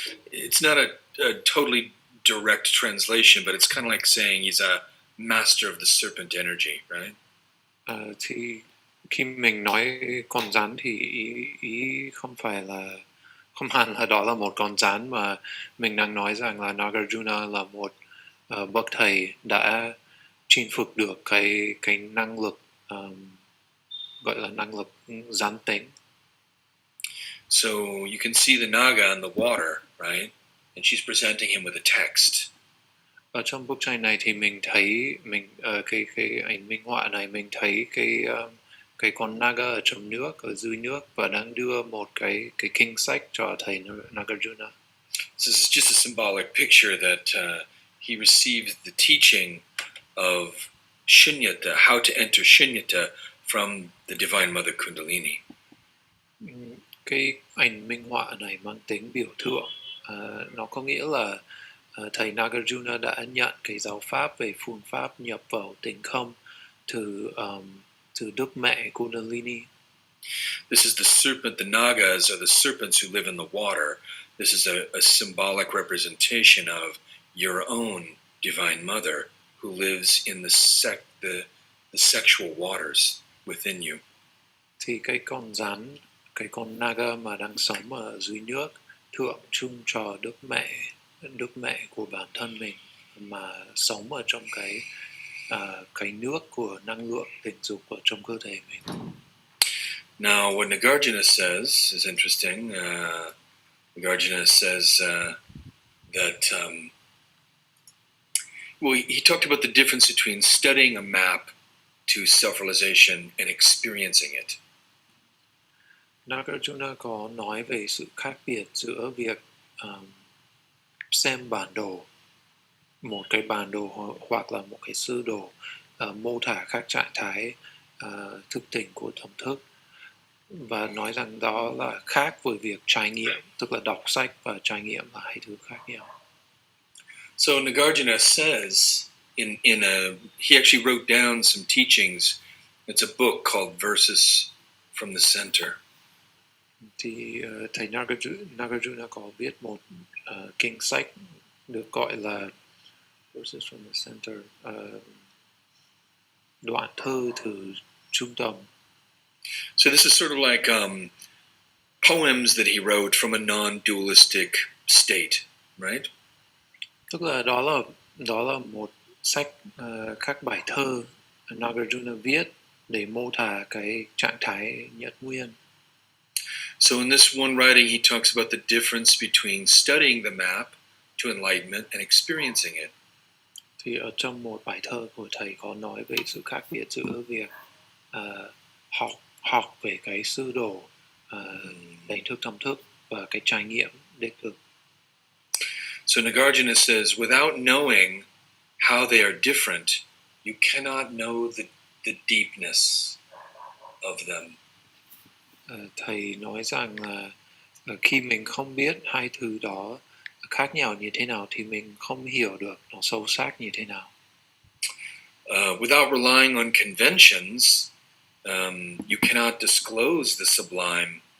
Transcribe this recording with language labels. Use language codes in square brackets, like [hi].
[en] It's not a totally direct translation, but it's kind of like saying he's a master of the serpent energy, right? [vi] Thì khi mình nói con rắn thì ý không phải là không hẳn là đó là một con rắn, mà mình đang nói rằng là Nagarjuna là một bậc thầy đã chinh phục được cái năng lực gọi là năng lực rắn tính. [en] So you can see the Naga in the water, right? And she's presenting him with a text. [vi] Ở trong bức tranh này thì mình thấy cái ảnh minh họa này mình thấy cái con Naga ở trong nước, ở dưới nước, và đang đưa một cái kinh sách cho thầy Nagarjuna. [en] This is just a symbolic picture that he received the teaching of Shunyata, how to enter Shunyata from the Divine Mother Kundalini. [vi] Cái ảnh minh họa này mang tính biểu tượng. Nó có nghĩa là thầy Nagarjuna đã nhận cái giáo pháp về phương pháp nhập vào tỉnh không từ Đức Mẹ Kundalini. [en] This is the serpent. The Nagas are the serpents who live in the water. This is a symbolic representation of your own Divine Mother who lives in the sexual waters within you. [vi] Thì cái con rắn, cái con Naga mà đang sống ở dưới nước tượng trưng cho Đức Mẹ của bản thân mình mà sống ở trong cái nước của năng lượng tình dục ở trong cơ thể mình. [en] Now, what Nagarjuna says is interesting. Nagarjuna says that he talked about the difference between studying a map to self-realization and experiencing it. [vi] Nagarjuna có nói về sự khác biệt giữa việc xem bản đồ, một cái bản đồ hoặc là một cái sơ đồ mô tả các trạng thái thức tỉnh của tâm thức, và nói rằng đó là khác với việc trải nghiệm, tức là đọc sách và trải nghiệm là hai thứ khác nhau. [en] So Nagarjuna says he actually wrote down some teachings. It's a book called Verses from the Center. [vi] Thì thầy Nagarjuna có viết một kinh sách được gọi là Verses from the Center, đoạn thơ từ trung tâm. [en] So this is sort of like poems that he wrote from a non-dualistic state, right? [vi] Tức là đó là một sách các bài thơ Nagarjuna viết để mô tả cái trạng thái nhất nguyên. [en] So in this one writing, he talks about the difference between studying the map to enlightenment and experiencing it. [vi] Thì ở trong một bài thơ của thầy có nói về sự khác biệt giữa việc học về cái sơ đồ đánh thức tâm thức và cái trải nghiệm đích thực. [en] So Nagarjuna says, without knowing how they are different, you cannot know the deepness of them. [vi] Thầy nói rằng là khi mình không biết hai thứ đó khác nhau như thế nào thì mình không hiểu được nó sâu sắc như thế nào. [en] Without relying on conventions, you cannot disclose the sublime.